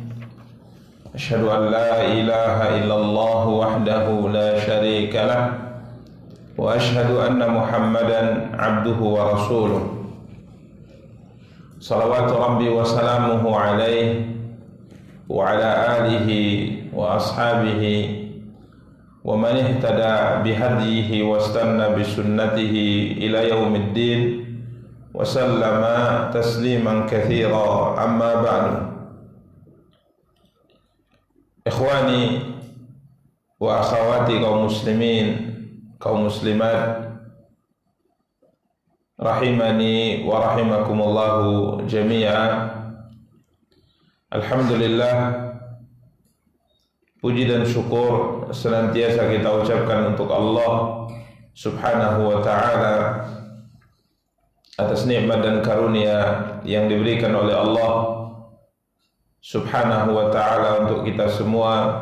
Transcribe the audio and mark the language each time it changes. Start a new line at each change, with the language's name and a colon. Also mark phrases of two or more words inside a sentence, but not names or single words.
Arabic: أشهد أن لا إله إلا الله وحده لا شريك له وأشهد أن محمدا عبده ورسوله. صلوات ربي وسلامه عليه وعلى آله وأصحابه ومن اهتدى بهديه واستن بسنته إلى يوم الدين وسلم تسليما كثيرا، أما بعد. إخواني وأخواتي
Indonesian: kaum muslimin, kaum muslimat,
Arabic: رحمني ورحمكم الله جميعا.
Indonesian: Alhamdulillah, puji dan syukur senantiasa kita ucapkan untuk Allah
Arabic: سبحانه وتعالى
Indonesian: atas nikmat dan karunia yang diberikan oleh Allah
Arabic: سبحانه وتعالى
Indonesian: untuk kita semua.